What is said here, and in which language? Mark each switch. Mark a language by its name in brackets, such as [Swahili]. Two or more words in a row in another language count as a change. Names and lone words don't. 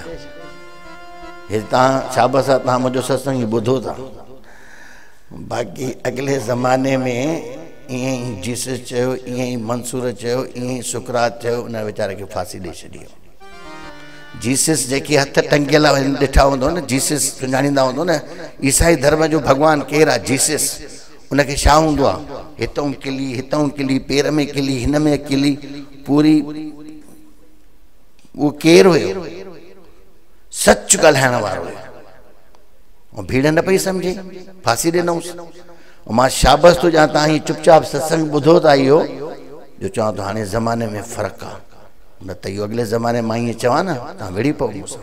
[Sindhi] हे तव्हां शाबस सां तव्हां मुंहिंजो सत्संग ॿुधो था, बाक़ी अॻिले ज़माने में ईअं ई जीसस चयो, ईअं ई मंसूर चयो, ईअं ई सुकरात चयो, उन वीचारे खे फांसी ॾेई छॾी। जीसस जेके हथ टंगियल ॾिठा हूंदो न, जीसस सुञाणींदा हूंदो न, ईसाई धर्म जो भॻवानु केरु आहे? जीसस। उनखे छा हूंदो आहे? हितां किली, हितां किली, पेर में किली, हिन में किली, पूरी उहो केरु हुयो? सच ॻाल्हाइण वारो हुयो। भीड़ न पई सम्झे, फांसी ॾिनऊंसि। मां शाबस थो ॾियां, तव्हां हीअ चुपचाप सत्संग ॿुधो था इहो, जो चवां थो हाणे ज़माने में फ़र्क़ु आहे, न त इहो अॻिले ज़माने मां ईअं चवां न तव्हां विड़ी पओ मूंसां।